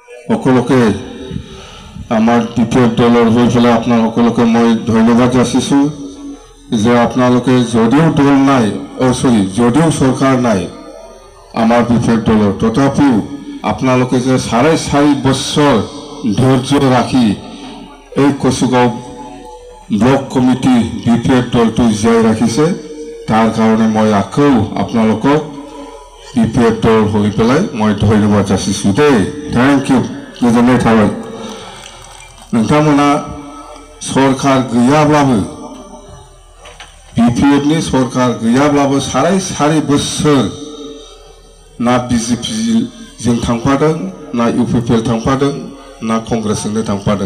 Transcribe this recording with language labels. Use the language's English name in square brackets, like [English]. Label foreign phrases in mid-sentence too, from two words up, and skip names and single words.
[Assamese] সকলোকে আমাৰ বিপিএফ দলৰ হৈ পেলাই আপোনাৰ সকলোকে মই ধন্যবাদ যাচিছোঁ যে আপোনালোকে যদিও দল নাই যদিও চৰকাৰ নাই আমাৰ বিপিএফ দলৰ তথাপিও আপোনালোকে যে 4.5 বছৰ ধৈৰ্য ৰাখি এই কচুগাঁও ব্লক কমিটি বিপিএফ দলটো জীয়াই ৰাখিছে তাৰ কাৰণে মই আকৌ আপোনালোকক বিপিএফ দল হৈ পেলাই মই ধন্যবাদ যাচিছোঁ দেই [English] thank you [Bodo] गोजोननाय थाबाय नोंथांमोना सरकार गैयाब्लाबो बिपिएफनि सरकार गैयाब्लाबो 4.5 बोसोर ना बिजेपि जों थांफादों ना इउपिपिएल थांफादों ना कंग्रेसजोंनो थांफादों